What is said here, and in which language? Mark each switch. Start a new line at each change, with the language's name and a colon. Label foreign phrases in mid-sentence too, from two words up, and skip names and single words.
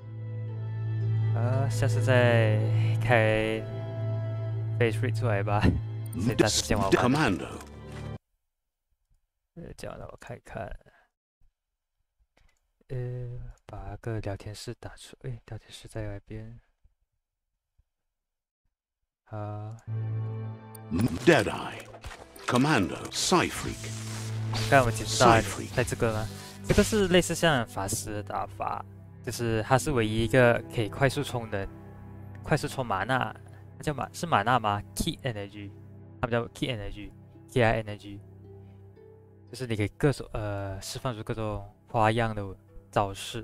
Chinese: 下次再开
English: Face Rate
Chinese: 出来吧。先暂时先玩完。 Commando. 这样让我看一看。把那个聊天室打出，聊天室在外边。好。 Deadeye. Commando. Psyfreak. 刚才我们解释到在这个吗？这个是类似像法师的打法，就是它是唯一一个可以快速充能、快速充玛纳，它叫是玛纳吗 ？
English: Key Energy，
Chinese: 它们叫
English: Key Energy， Ki Energy，
Chinese: 就是你可以各种释放出各种花样的招式。